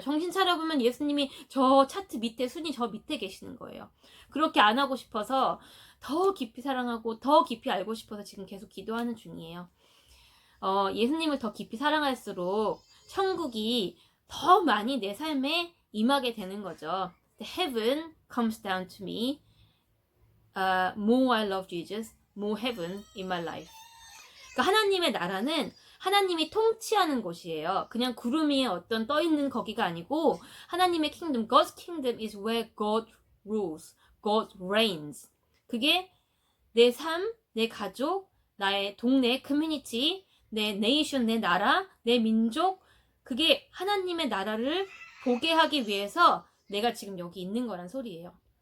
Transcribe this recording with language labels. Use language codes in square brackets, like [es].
[ko] 정신 차려보면 예수님이 저 차트 밑에 순위 저 밑에 계시는 거예요. 그렇게 안 하고 싶어서 더 깊이 사랑하고 더 깊이 알고 싶어서 지금 계속 기도하는 중이에요. 예수님을 더 깊이 사랑할수록 천국이 더 많이 내 삶에 임하게 되는 거죠. [en] The heaven comes down to me. More I love Jesus, more heaven in my life. [ko] 그러니까 하나님의 나라는 하나님이 통치하는 곳이에요. 그냥 구름 위에 어떤 떠 있는 거기가 아니고 하나님의 [en] kingdom, God's kingdom is where God rules, God reigns. [ko] 그게 내 삶, 내 가족, 나의 동네, 커뮤니티, 내 네이션, 내 나라, 내 민족, 그게 하나님의 나라를 보게 하기 위해서 내가 지금 여기 있는 거란 소리예요.